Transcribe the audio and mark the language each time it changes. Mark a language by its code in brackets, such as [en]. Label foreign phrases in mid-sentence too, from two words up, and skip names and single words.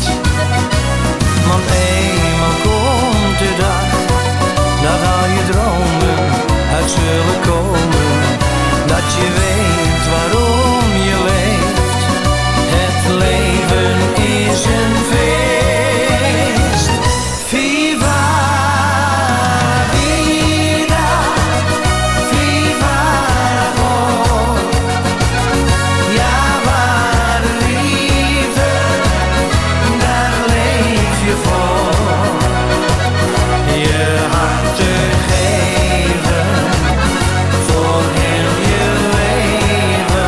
[nl] Want eenmaal komt de dag dat al je dromen uit zullen komen, dat je weet waarom je leeft. Het leven is een feest. [es] Viva la vida, viva l'amor. [nl] Ja, waar de liefde, daar leef je voor. Je hart te geven voor heel je leven.